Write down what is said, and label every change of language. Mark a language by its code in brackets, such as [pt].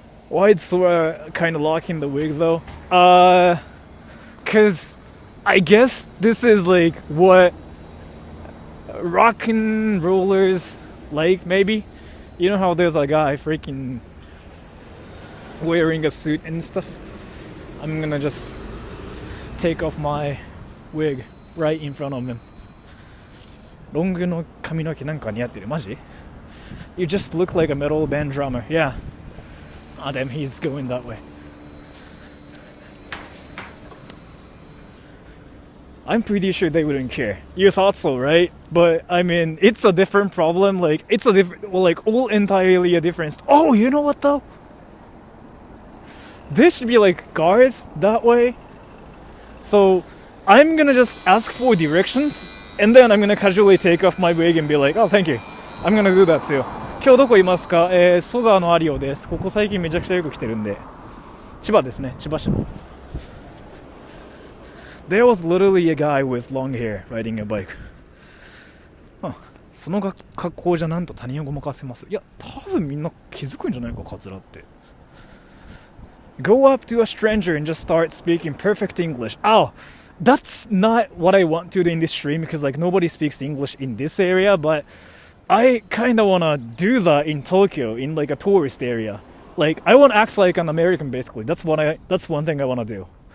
[en] Why did Sora kind of lock in the wig though? Cause I guess this is like what rock and rollers like, maybe. You know how there's a guy freaking wearing a suit and stuff? I'm gonna just take off my wig right in front of him. [ja] ロングの髪の毛なんか似合ってるマジ? [en] You just look like a metal band drummer. Yeah. Ah, damn, he's going that way. I'm pretty sure they wouldn't care. You thought so, right? But I mean, it's a different problem. Like, it's a different, well, like, all entirely a difference. Oh, you know what though? This should be like guards that way. So I'm gonna just ask for directions, and then I'm gonna casually take off my wig and be like, oh, thank you. I'm gonna do that too. [ja] 今日どこいますか？蘇我の有尾です。ここ最近めちゃくちゃよく来てるんで。千葉ですね。千葉市の。 [en] There was literally a guy with long hair riding a bike. [ja] その格好じゃなんと他人をごまかせます。いや、多分みんな気づくんじゃないか、カツラって。 [en] Go up to a stranger and just start speaking perfect English. Oh, that's not what I want to do in this stream because like nobody speaks English in this area, but I kind of want to do that in Tokyo, in like a tourist area. Like, I want to act like an American, basically. That's one thing I want to do.